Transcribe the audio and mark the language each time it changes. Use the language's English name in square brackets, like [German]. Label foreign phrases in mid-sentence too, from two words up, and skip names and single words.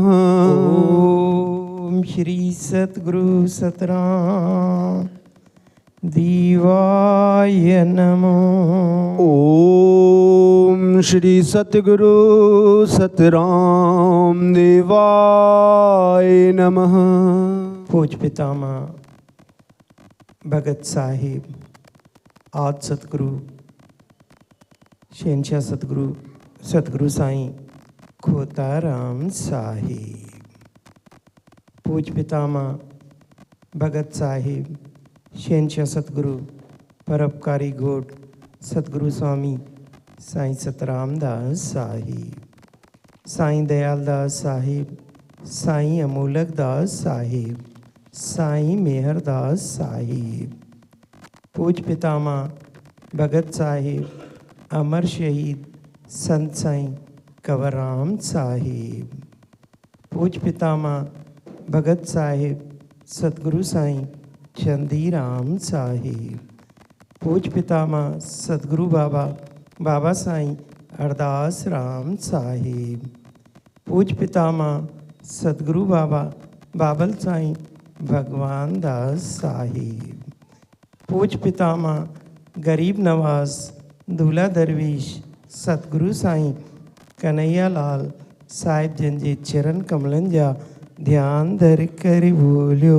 [Sanskrit] ओम श्री सतगुरु सतराम देवाय नमो ओम श्री सतगुरु सतराम देवाय नमः [Sindhi] पूज पितामह भगत साहिब आद सतगुरु शहनशाह सतगुरु सतगुरु साईं खोताराम साहिब पूज पितामह भगत साहिब शहनशाह सतगुरु परोपकारी घोट सतगुरु स्वामी साईं सतराम दास साहिब साईं दयाल दास साहिब साईं अमोलक दास साहिब साईं मेहरदास साहिब पूज पितामह भगत साहिब अमर शहीद संत साईं कंवरराम साहिब पूज पितामह भगत साहिब सतगुरु साईं चंदीराम साहिब पूज पितामह सतगुरु बाबा बाबा साईं अरदास राम साहिब पूज पितामह सतगुरु बाबा बाबल साईं भगवान दास साहिब पूज पितामह गरीब नवाज दूल्हा दरवीश सतगुरु साईं कन्हैया लाल साहिब जन जे चरण कमलन जा ध्यान धर कर बोलियो